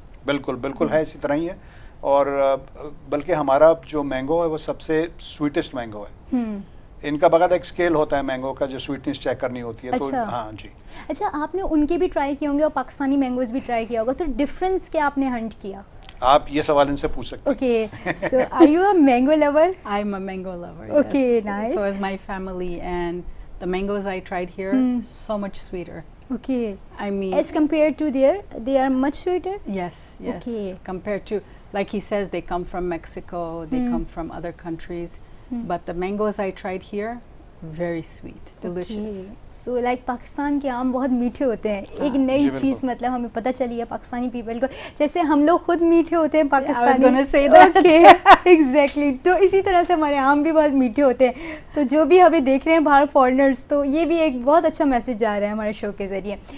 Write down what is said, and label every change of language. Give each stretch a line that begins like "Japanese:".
Urdu: بالکل بالکل ہے, اسی طرح ہی ہے. اور بلکہ ہمارا جو مینگو ہے وہ سب سے سویٹسٹ مینگو ہے. ان کا باقاعدہ ایک اسکیل ہوتا ہے مینگو کا, جو سویٹنس چیک کرنی ہوتی ہے. تو ہاں جی. اچھا, آپ نے ان کے بھی ٹرائی کیے ہوں گے اور پاکستانی مینگوز بھی ٹرائی کیا ہوگا, تو ڈفرینس کیا آپ نے ہنٹ کیا؟ آپ یہ سوال ان سے پوچھ سکتے ہیں.
English: Okay, so are you a mango lover? I am a mango lover. Okay, yes. nice. So is my family, and the mangoes I tried here so much sweeter. Okay. I mean, as compared to there, they are much sweeter? Yes. Okay. Compared to, like he says, they come from Mexico, they come from other countries, but the mangoes I tried here, very sweet, delicious.
Urdu: So like Pakistan کے آم بہت میٹھے ہوتے ہیں. ایک نئی چیز مطلب ہمیں پتہ چلی ہے پاکستانی پیپل کو, جیسے ہم لوگ خود میٹھے ہوتے ہیں پاکستانی. ایگزیکٹلی, تو اسی طرح سے ہمارے آم بھی بہت میٹھے ہوتے ہیں. تو جو بھی ہمیں دیکھ رہے ہیں باہر فارنرز, تو یہ بھی ایک بہت اچھا میسج جا رہا ہے ہمارے شو کے ذریعے.